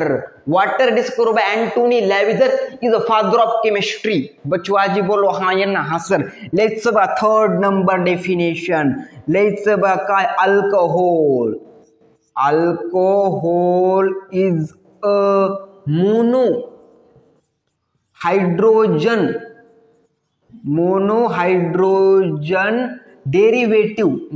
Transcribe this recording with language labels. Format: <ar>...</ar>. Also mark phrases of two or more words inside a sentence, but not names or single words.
<en>Water discovered by Anthony Lavoisier is a father of chemistry.</en> <hi>बचवाजी बोलो हाँ या ना हाँ सर.</hi> <en>Let's see third number definition. Let's see काय alcohol. Alcohol is a monohydrogen derivative</en>